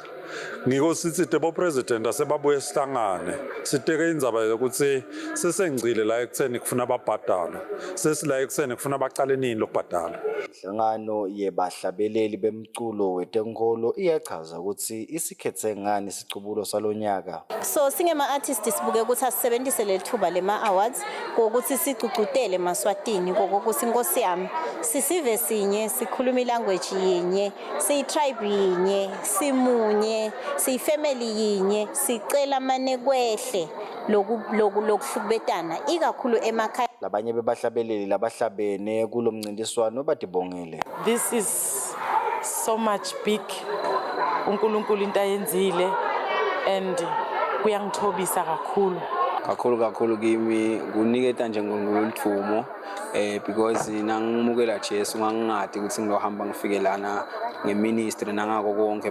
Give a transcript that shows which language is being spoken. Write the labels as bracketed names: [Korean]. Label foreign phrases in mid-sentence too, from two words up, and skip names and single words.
[Swati] Ngiko sithi tebo president asebabuye sihlangane siteke indzaba yokuthi sesengcile la ekutheni kufuna babhadala sesila ekutheni kufuna baqale nini lokubhadala. Inhlangano yebahlabeleli bemculo wetenkolo iyachaza ukuthi isikhethe ngani isicubulo salonyaka. So singema-artist sibuke ukuthi asisebenzise leli thuba lema-awards kokuthi sicucutele eMaswatini kokuthi inkosi yami sisive sinye sikhuluma ilanguage yinye siyi-tribe yinye simunye siyifamily yinye sicela amane kwehle lokuhlukubetana ikakhulu emakhaya. Labanye bebahlabeleli labahlabene kulo mncintiswano batibongele. [English] This is so much big [Swati] uNkulunkulu into ayenzile and kuyangithobisa kakhulu kimi kuniketa nje ngolithumo because nangimukela Jesu ngangingadi ukuthi ngizohamba ngifike lana ngeministry nangako konke.